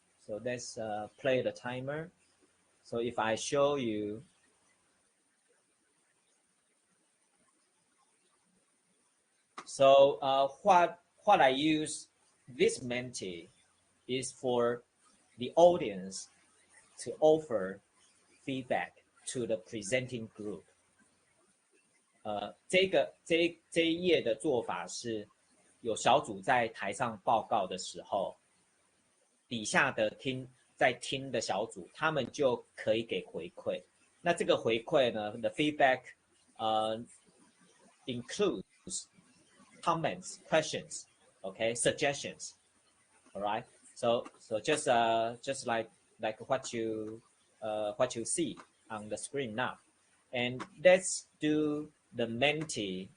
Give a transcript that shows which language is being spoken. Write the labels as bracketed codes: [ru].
[en] So let's play the timer. So if I show you, so what I use this Menti is for the audience to offer feedback to the presenting group. [zh] 这一页的做法是，有小组在台上报告的时候，底下的在听的小组，他们就可以给回馈。那这个回馈呢 [en] ，the feedback includes comments, questions, okay, suggestions. All right. So just like what you see on the screen now, and let's do the Menti.